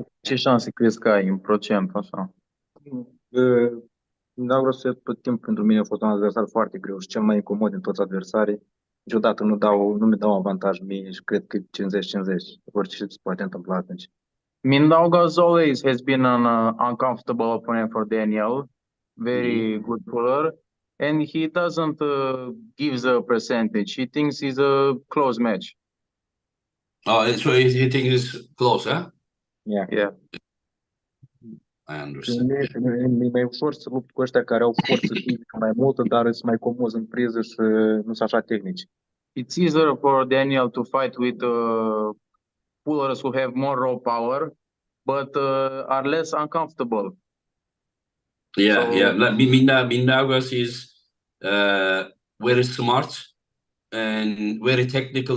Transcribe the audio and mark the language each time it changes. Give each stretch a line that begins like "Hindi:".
Romanian: Ce șanse crezi că ai în procent, așa? Mindaugas tot timpul pentru mine a fost un adversar foarte greu și cel mai incomod din toți adversarii. Niciodată nu mi dau avantaj mie și cred că 50-50. Orice se poate întâmpla atunci.
English: Mindaugas always has been an uncomfortable opponent for Daniel. Very good puller. And he doesn't give the percentage. He thinks it's a close match. Oh, so he thinks it's close, huh? Yeah. I understand.
Romanian: E mai ușor să lupt cu ăștia care au forță fizică mai multă, dar sunt mai comozi în priză și nu sunt așa tehnici.
English: It's easier for Daniel to fight with pullers who have more raw power, but are less uncomfortable. Yeah, So- yeah. Like Mindaugas is very smart and very technical.